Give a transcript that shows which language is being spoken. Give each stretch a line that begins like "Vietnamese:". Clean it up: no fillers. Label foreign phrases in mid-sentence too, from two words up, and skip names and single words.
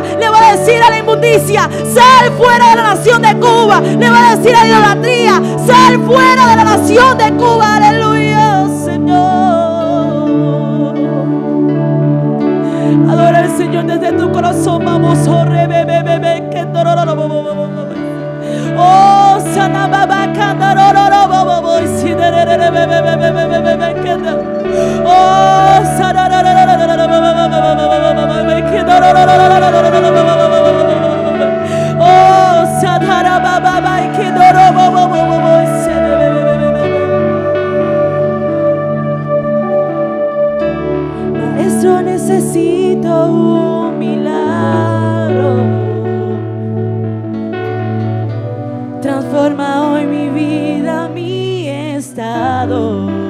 Spanish: Le va a decir a la inmundicia, sal fuera de la nación de Cuba. Le va a decir a la idolatría, sal fuera de la nación de Cuba. Aleluya, Señor. Adora al Señor desde tu corazón. Vamos, oh, oh, sana baba candaroro bobo si oh, sana oh, sana baba Maestro, necesito un milagro. Transforma hoy mi vida, mi estado.